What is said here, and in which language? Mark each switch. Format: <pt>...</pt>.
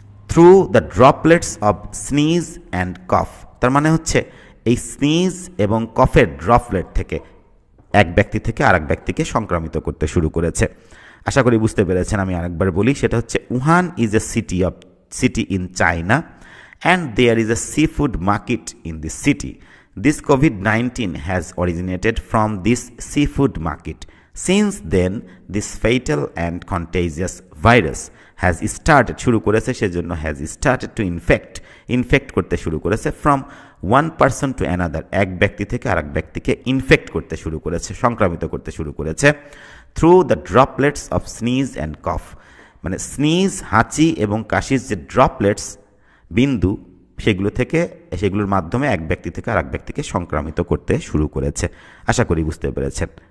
<en>through the droplets of sneeze and cough,</en> <bn>তার মানে হচ্ছে এই স্নিজ এবং কফের ড্রপলেট থেকে এক ব্যক্তি থেকে আর এক ব্যক্তিকে সংক্রামিত করতে শুরু করেছে। আশা করি বুঝতে পেরেছেন। আমি আরেকবার বলি, সেটা হচ্ছে</bn> <en>Wuhan is a city in China and there is a sea food market in this city. This COVID-19 has originated from this seafood market. Since then, this fatal and contagious virus has started,</en> <bn>শুরু করেছে, সেজন্য</bn> <en>has started to infect</en> <bn>করতে শুরু করেছে,</bn> <en>from one person to another,</en> <bn>এক ব্যক্তি থেকে আরেক ব্যক্তিকে ইনফেক্ট করতে শুরু করেছে, সংক্রামিত করতে শুরু করেছে,</bn> <en>through the droplets of sneeze and cough,</en> <bn>মানে স্নিজ, হাঁচি এবং কাশির যে ড্রপলেটস, বিন্দু, সেগুলোর মাধ্যমে এক ব্যক্তি থেকে আর এক ব্যক্তিকে সংক্রামিত করতে শুরু করেছে। আশা করি বুঝতে পেরেছেন।</bn>